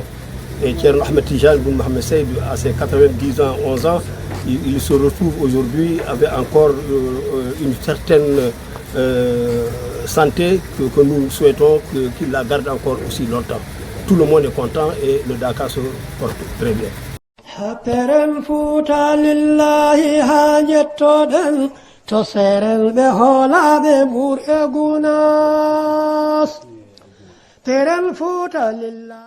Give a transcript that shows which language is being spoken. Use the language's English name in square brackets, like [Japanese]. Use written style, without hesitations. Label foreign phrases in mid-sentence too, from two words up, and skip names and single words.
[French] Et Cheikh Ahmed Tidiane bin Mohamed Saïd, à ses 90 ans, 11 ans, il se retrouve aujourd'hui avec encore une certaine santé que nous souhaitons qu'il la garde encore aussi longtemps. Tout le monde est content et le Dakar se porte très bien. [Fula] Peren Fuuta lillahi hajettoɗen to seren ɓe hoolaɓe ɓurɓe gunas. Peren Fuuta lillahi.